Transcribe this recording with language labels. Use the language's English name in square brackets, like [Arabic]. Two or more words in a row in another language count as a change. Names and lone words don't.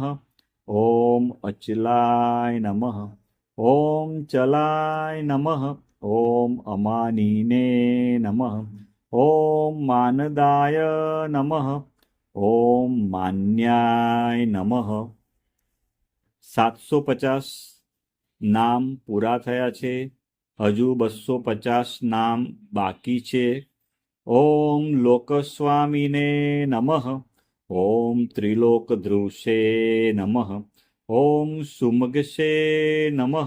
[Sanskrit] ॐ अचलाय नमः। ॐ चलाय नमः। ॐ अमानिने नमः। ॐ मानदाय नमः। ॐ मान्याय नमः। [Gujarati] 750 નામ પૂરા થયા છે. હજુ 250 નામ બાકી છે. [Sanskrit] ઓમ લોકસ્વામીને નમઃ. ઓમ ત્રિલોકધૃષે નમઃ. ઓમ સુમગશે નમઃ.